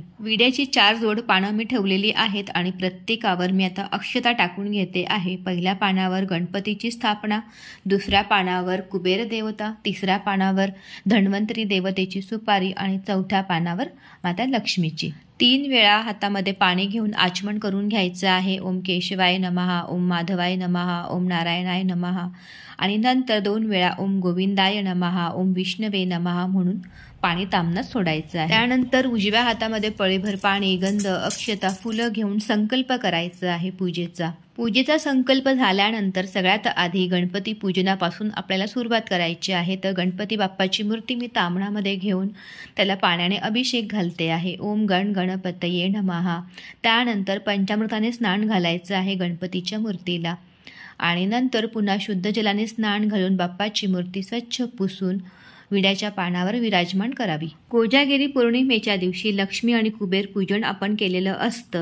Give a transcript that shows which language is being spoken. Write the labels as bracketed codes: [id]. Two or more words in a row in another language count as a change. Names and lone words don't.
[mr] विड्याची 4 जोड पानं मी ठेवलेली आहेत आणि प्रत्येकावर मी आता अक्षता टाकून घेते आहे. पहिल्या पानावर गणपतीची स्थापना, दुसऱ्या पानावर कुबेर देवता, तिसऱ्या पानावर धन्वंतरी देवतेची सुपारी आणि चौथ्या पानावर माता लक्ष्मीची. 3 वेळा हातामध्ये पाणी घेऊन आचमन करून घ्यायचं आहे. [sa] ओम केशवाय नमः, ओम माधवाय नमः, ओम नारायणाय नमः [mr] आणि नंतर 2 वेळा [sa] ओम गोविंदाय नमः, ओम विष्णवे नमः [mr] म्हणून पाणी तांबण्यात सोडायचं आहे. त्यानंतर उजव्या हातामध्ये पळीभर पाणी, गंध, अक्षता, फुलं घेऊन संकल्प करायचा आहे पूजेचा. पूजेचा संकल्प झाल्यानंतर सगळ्यात आधी गणपती पूजनापासून आपल्याला सुरुवात करायची आहे. तर गणपती बाप्पाची मूर्ती मी तांबणामध्ये घेऊन त्याला पाण्याने अभिषेक घालते आहे. [sa] ओम गण गणपतये नमः. [mr] त्यानंतर पंचामृताने स्नान घालायचं आहे गणपतीच्या मूर्तीला आणि नंतर पुन्हा शुद्ध जलाने स्नान घालून बाप्पाची मूर्ती स्वच्छ पुसून विड्याच्या पानावर विराजमान करावी. कोजागिरी पौर्णिमेच्या दिवशी लक्ष्मी आणि कुबेर पूजन आपण केलेलं असतं.